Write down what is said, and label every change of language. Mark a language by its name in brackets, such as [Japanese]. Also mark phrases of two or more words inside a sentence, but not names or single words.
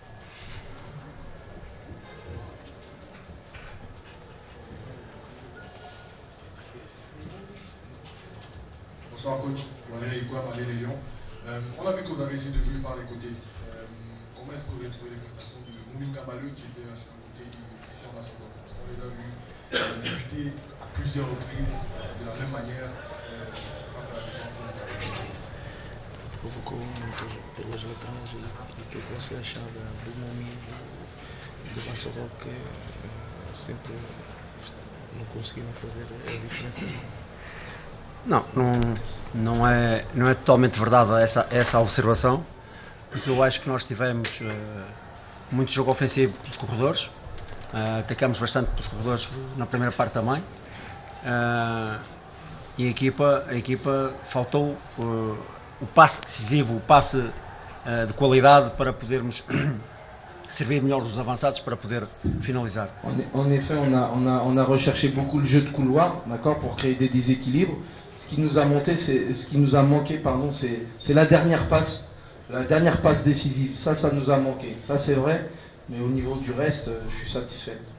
[French] Bonsoir coach, Valérie Kouam, Allez les Lions. On a vu que vous avez essayé de jouer par les côtés. Comment est-ce que vous avez trouvé les prestations de Mouninga Maleu qui était à son côté ici en Assemblée? Parce qu'on les a vus buter à plusieurs reprises de la même manière face à la défense. [Portuguese] Provocou pelas laterais e que você achava do momento do Vassourou que sempre não conseguiram fazer a diferença? Não é totalmente verdade essa observação, porque eu acho que nós tivemos muito jogo ofensivo pelos corredores, atacamos bastante pelos corredores na primeira parte também, e a equipa faltou o passe decisivo, o passe de qualidade para podermos servir melhor os avançados para poder finalizar. [French] En effet, on a recherché beaucoup le jeu de couloir, d'accord, pour créer des déséquilibres. Ce qui nous a manqué, pardon, c'est la dernière passe décisive. Ça nous a manqué. Ça c'est vrai, mais au niveau du reste, je suis satisfait.